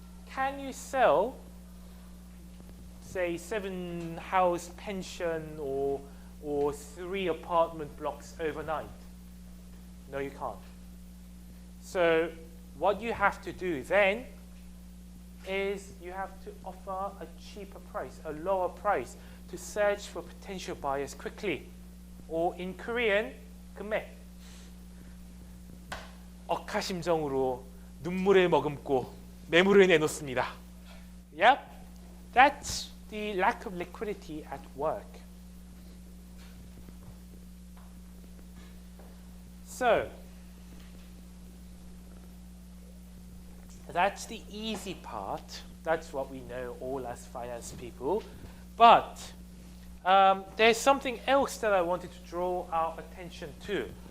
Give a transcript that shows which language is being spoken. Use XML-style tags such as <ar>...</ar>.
<en>Can you sell, say, 7-house pension or 3 apartment blocks overnight? No, you can't. So what you have to do then is you have to offer a cheaper price, a lower price, to search for potential buyers quickly. Or in Korean, 금매.</en> <ko>억하심정으로 눈물을 머금고 매물을 내놓습니다.</ko> <en>Yep, that's the lack of liquidity at work. So, that's the easy part. That's what we know all as finance people. But there's something else that I wanted to draw our attention to.</en>